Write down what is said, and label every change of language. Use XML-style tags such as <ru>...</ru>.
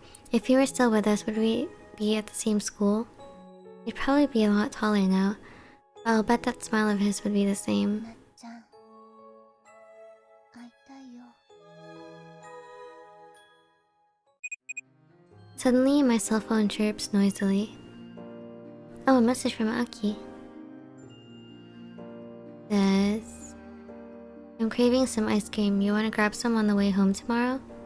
<en>If he were still with us, would we be at the same school? He'd probably be a lot taller now, but I'll bet that smile of his would be the same.</en> <ja>なっちゃん、会いたいよ。</ja> <en>Suddenly, my cell phone chirps noisily. Oh, a message from Aki. Says, I'm craving some ice cream. You want to grab some on the way home tomorrow?</en>